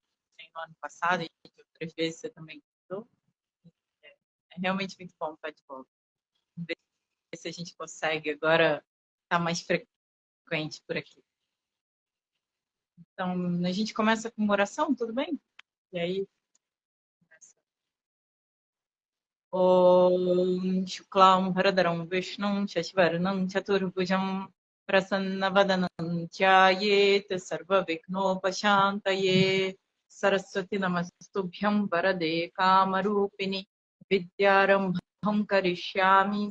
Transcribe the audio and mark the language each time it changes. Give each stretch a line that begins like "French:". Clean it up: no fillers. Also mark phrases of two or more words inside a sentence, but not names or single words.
Portuguese: No ano passado e outras vezes você também convidou. É realmente muito bom estar de volta. Vamos ver se a gente consegue agora estar mais frequente por aqui. Então, a gente começa com uma oração, tudo bem? E aí, começa.
Sanskrit: Om Shuklam Bharadaram Vishnum Shashvarnam Chaturbhujam Prasanna Chayet Sarva Viknopashantaye Saraswati Namastubhyam Varade Kamarupini Vidyarambham Karishyami